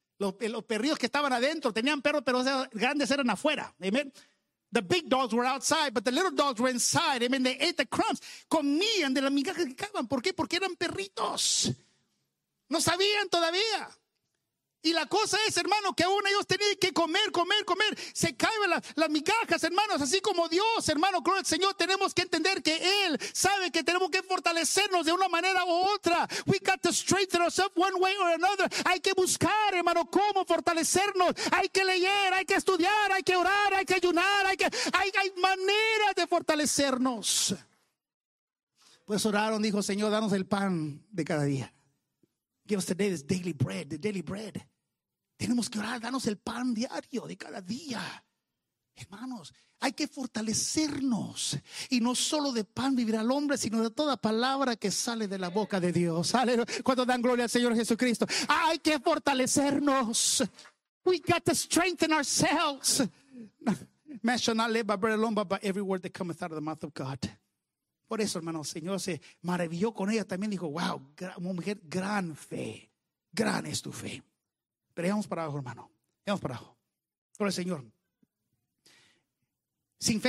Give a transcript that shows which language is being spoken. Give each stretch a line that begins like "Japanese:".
Spanish: Los perrillos que estaban adentro tenían perros, pero grandes eran afuera. Amen.
English: The big dogs were outside, but the little dogs were inside.
Spanish: Amen.
English: They ate the crumbs.
Spanish: Comían de la migaja que caban. ¿Por qué? Porque eran perritos. No sabían todavía. Y la cosa es, hermano, que aún ellos tenían que comer. Se caen las migajas, hermanos. Así como Dios, hermano, gloria al Señor, tenemos que entender que Él sabe que tenemos que fortalecernos de una manera u otra.
English: We got to strengthen ourselves one way or another.
Spanish: Hay que buscar, hermano, cómo fortalecernos. Hay que leer, hay que estudiar, hay que orar, hay que ayunar. Hay maneras de fortalecernos. Pues oraron, dijo, Señor, danos el pan de cada día.
English: Give us today this daily bread, the daily bread.
Spanish: Tenemos que orar, danos el pan diario de cada día. Hermanos, hay que fortalecernos. Y no solo de pan vivirá el hombre, sino de toda palabra que sale de la boca de Dios. Cuando dan gloria al Señor Jesucristo. Hay que fortalecernos.
English: We got to strengthen ourselves. Man shall not live by bread alone, but by every word that cometh out of the mouth of God.
Spanish: Por eso, hermano, el Señor se maravilló con ella también. Dijo, wow, mujer, gran fe. Gran es tu fe. Pero vamos para abajo, hermano. Vamos para abajo. Por el Señor. Sin fe.